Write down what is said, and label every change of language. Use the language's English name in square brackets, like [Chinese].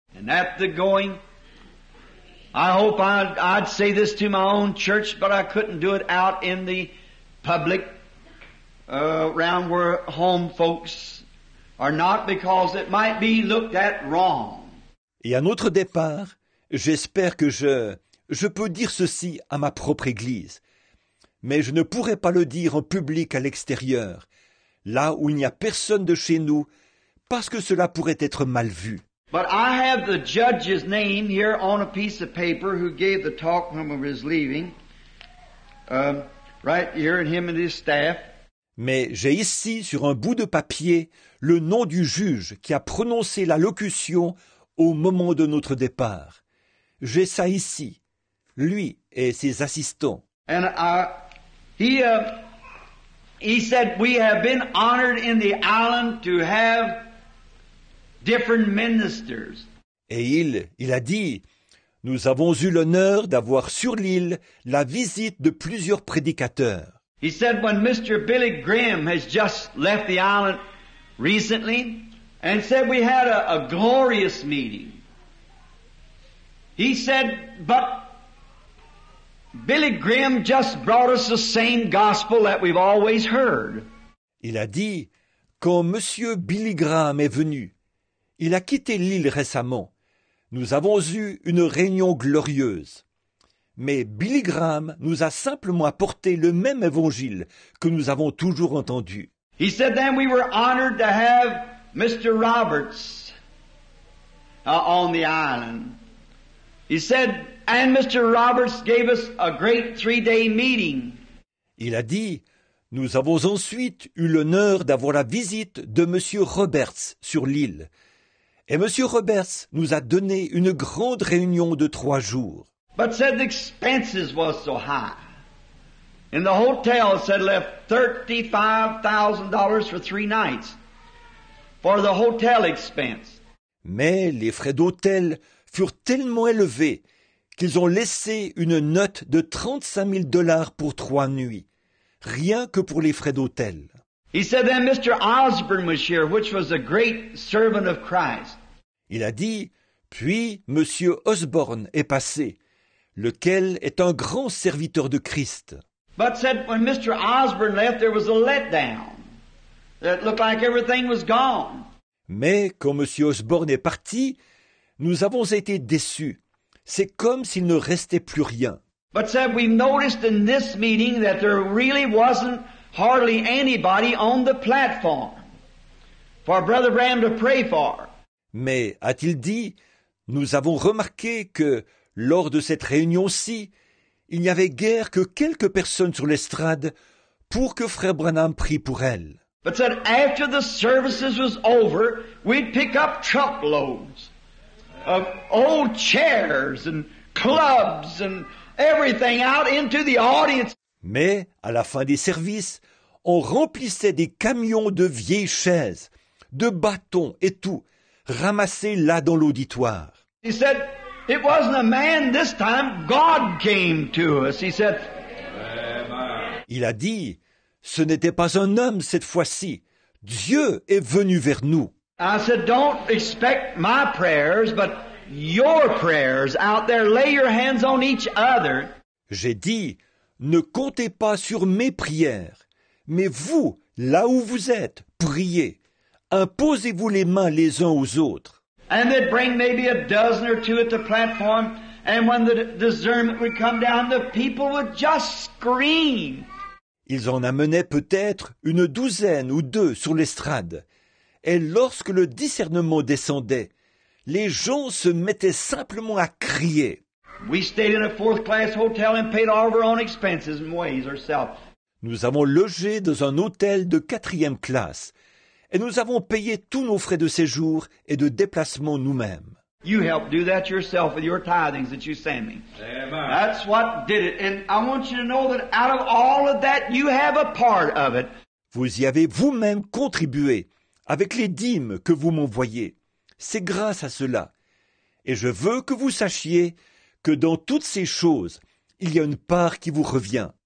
[English] And at the going, I hope I'd say this to my own church, but I couldn't do it out in the public, around where home folks are not, because it might be looked at wrong. [French] Et à notre départ, j'espère que je peux dire ceci à ma propre église, mais je ne pourrai pas le dire en public à l'extérieur, là où il n'y a personne de chez nous, parce que cela pourrait être mal vu. [English] But I have the judge's name here on a piece of paper who gave the talk when we was leaving, right here, and him and his staff. [French] Mais j'ai ici, sur un bout de papier, le nom du juge qui a prononcé la locution au moment de notre départ. J'ai ça ici, lui et ses assistants. [English] And he said, we have been honored in the island to have different ministers. [French] Et il a dit, nous avons eu l'honneur d'avoir sur l'île la visite de plusieurs prédicateurs. [English] He said, when Mr. Billy Graham has just left the island recently, and said we had a glorious meeting. He said, but Billy Graham just brought us the same gospel that we've always heard. [French] Il a dit, quand Monsieur Billy Graham est venu, Il a quitté l'île récemment. Nous avons eu une réunion glorieuse. Mais Billy Graham nous a simplement apporté le même évangile que nous avons toujours entendu. [English] He said then we were honored to have Mr. Roberts on the island. He said, and Mr. Roberts gave us a great 3-day meeting. [French] Il a dit, nous avons ensuite eu l'honneur d'avoir la visite de M. Roberts sur l'île. Et M. Roberts nous a donné une grande réunion de 3 jours. [English] But said the expenses was so high. And the hotel said left $35,000 for 3 nights for the hotel expense. [French] Mais les frais d'hôtel furent tellement élevés qu'ils ont laissé une note de $35,000 pour 3 nuits, rien que pour les frais d'hôtel. [English] He said then Mr. Osborne was here, which was a great servant of Christ. [French] Il a dit, puis M. Osborne est passé, lequel est un grand serviteur de Christ. [English] But said when Mr. Osborne left, there was a letdown. It looked like everything was gone. [French] Mais quand M. Osborne est parti, nous avons été déçus. C'est comme s'il ne restait plus rien. [English] But said we've noticed in this meeting that there really wasn't hardly anybody on the platform for Brother Branham to pray for. [French] Mais, a-t-il dit, nous avons remarqué que, lors de cette réunion-ci, il n'y avait guère que quelques personnes sur l'estrade pour que Frère Branham prie pour elles. [English] But said after the services was over, we'd pick up truckloads of old chairs and clubs and everything out into the audience. [French] Mais, à la fin des services, on remplissait des camions de vieilles chaises, de bâtons et tout, ramassés là dans l'auditoire. [English] He said, it wasn't a man this time, God came to us. He said, [French] Il a dit, ce n'était pas un homme cette fois-ci, Dieu est venu vers nous. [English] I said, don't expect my prayers, but your prayers out there. Lay your hands on each other. [French] J'ai dit, ne comptez pas sur mes prières, mais vous, là où vous êtes, priez. Imposez-vous les mains les uns aux autres. [English] And they'd bring maybe a dozen or two at the platform, and when the discernment would come down, the people would just scream. [French] Ils en amenaient peut-être une douzaine ou 2 sur l'estrade. Et lorsque le discernement descendait, les gens se mettaient simplement à crier. [English] We stayed in a 4th-class hotel and paid all of our own expenses and ways ourselves. [French] Nous avons logé dans un hôtel de 4e classe, et nous avons payé tous nos frais de séjour et de déplacement nous-mêmes. [English] You helped do that yourself with your tithings that you send me. Amen. That's what did it. And I want you to know that out of all of that, you have a part of it. [French] Vous y avez vous-même contribué avec les dîmes que vous m'envoyez. C'est grâce à cela. Et je veux que vous sachiez que dans toutes ces choses, il y a une part qui vous revient.